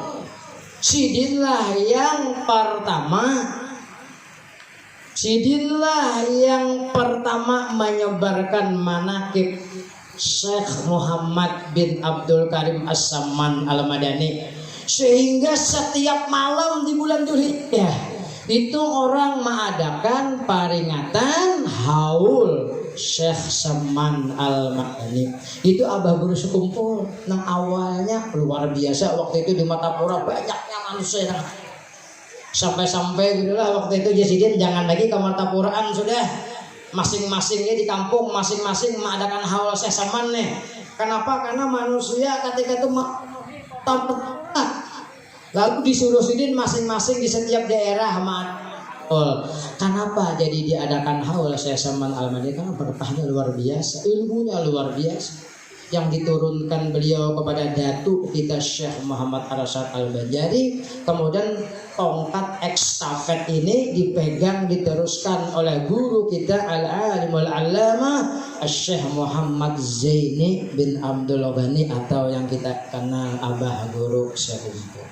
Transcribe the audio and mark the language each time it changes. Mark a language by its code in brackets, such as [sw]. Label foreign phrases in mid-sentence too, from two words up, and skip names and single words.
[id] Sidinlah yang pertama menyebarkan manaqib Syekh Muhammad bin Abdul Karim As-Samman Al-Madani, sehingga setiap malam di bulan Dzulhijjah itu orang mengadakan peringatan haul Syekh Samman Al-Madani. Itu Abah Guru Sekumpul. Nah awalnya luar biasa waktu itu di Matapura banyaknya manusia. [bjn] Sampai-sampai gitulah waktu itu Jasidin jangan lagi ke Matapuraan, sudah masing-masingnya di kampung masing-masing mengadakan haul Syekh Samman nih. [id] Kenapa? Karena manusia ketika itu lalu disuruh Sidin masing-masing di setiap daerah Kenapa jadi diadakan haul Syekh Samman Al-Madani? Karena berkahnya luar biasa, ilmunya luar biasa yang diturunkan beliau kepada Datu kita Syekh Muhammad Arsyad Al-Banjari. Kemudian tongkat ekstafet ini dipegang diteruskan oleh guru kita Al-Alimul Allamah Syekh Muhammad Zaini bin Abdul Ghani atau yang kita kenal Abah Guru Sekumpul.